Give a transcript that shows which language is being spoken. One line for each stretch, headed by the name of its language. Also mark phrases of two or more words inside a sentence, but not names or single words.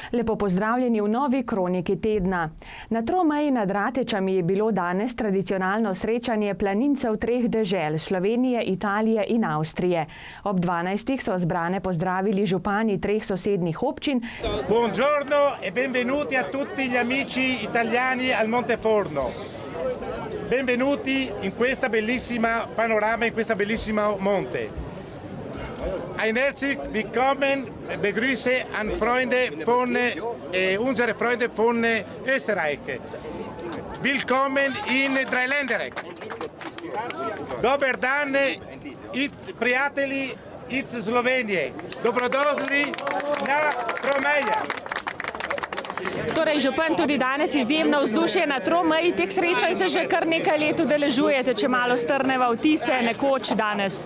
Slovenian: Lepo pozdravljeni v novi kroniki tedna. Na tromeji nad Ratečami je bilo danes tradicionalno srečanje planincev treh dežel, Slovenije, Italije in Avstrije. Ob 12. so zbrane pozdravili župani treh sosednjih občin.
Italian: Buongiorno e benvenuti a tutti gli amici italiani al Monteforno. Benvenuti in questa bellissima panorama, in questa bellissima monte.
German: Ein herzlich willkommen, begrüße an Freunde von unsere Freunde von Österreich. Willkommen in Dreiländereck.
Slovenian: Dober dan, prijatelji iz Slovenije. Dobrodošli na Tromeje. Torej, župan, tudi danes izjemno vzdušje na tromeji. Teh srečanj se že kar nekaj let udeležujete, če malo strneva vtise nekoč danes.